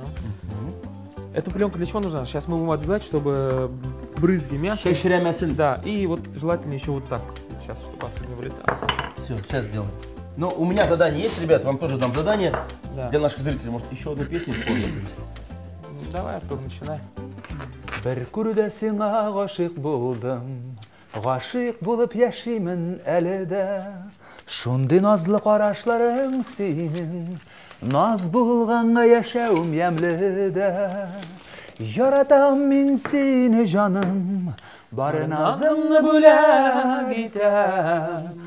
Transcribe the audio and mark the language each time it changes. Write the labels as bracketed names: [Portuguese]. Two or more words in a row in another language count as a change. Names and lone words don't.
[Russian] Эта пленка для чего нужна? Сейчас мы будем отбивать, чтобы брызги мяса. Шеширя мясо. Да, и вот желательно еще вот так. Сейчас, чтобы отсюда не вылетало. Все, сейчас сделаем. Но у меня задание есть, ребят, вам тоже дам задание. Да. Для наших зрителей, может, еще одну песню исполнить? Давай, Артур, начинай. [Tatar] Бір күрдә сиңа гашык булдым, гашык булып яшимен әле дә. Шундый назлы карашларың синең, наз булганга яшәүм ямле дә. Яратам мин сине җаным, бары назымны бүләк итәм.